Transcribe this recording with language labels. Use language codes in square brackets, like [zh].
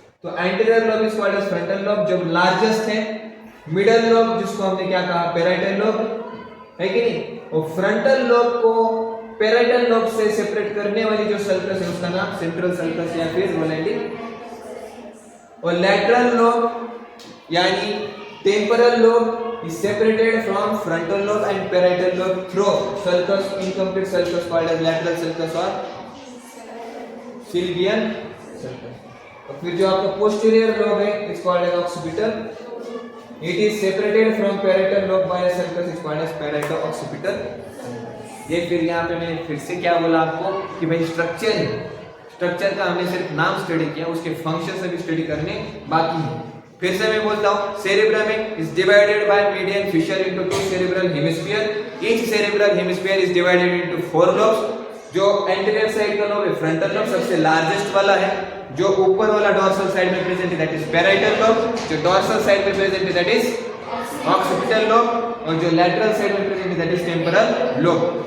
[hi] तो [en] anterior lobe is called as frontal lobe [hi] जब largest है, मिडल लोब जिसको हमने क्या कहा, पैराइटल लोब है कि नहीं, और फ्रंटल लोब को पैराइटल लोब से सेपरेट करने वाली जो सल्कस है उसका नाम सेंट्रल सल्कस या फिर रोलैंडिक, और लैटरल लोब यानी temporal lobe [en] is separated from frontal lobe and parietal lobe through sulcus, incomplete sulcus called as lateral sulcus or sylvian sulcus। [hi] और फिर जो आपका [en] posterior lobe है it's called as occipital, it is separated from parietal lobe by a sulcus is called as parieto-occipital। [hi] ये फिर यहाँ पे मैं फिर से क्या बोला आपको कि भाई स्ट्रक्चर है, स्ट्रक्चर का हमने सिर्फ नाम स्टडी किया, उसके फंक्शन अभी स्टडी करने बाकी है। फिर से मैं बोलता हूँ, [en] Cerebrum is divided by median fissure into 2 cerebral hemisphere. Each cerebral hemisphere is divided into 4 lobes. [hi] जो एंटीरियर साइड का लोब है फ्रंटल लोब सबसे लार्जेस्ट वाला है, जो ऊपर वाला डॉर्सल साइड में प्रेजेंट है दैट इज पैराइटल लोब, जो डॉर्सल साइड में प्रेजेंट है दैट इज ऑक्सीपिटल लोब, और जो लैटरल साइड में प्रेजेंट है दैट इज टेम्पोरल लोब।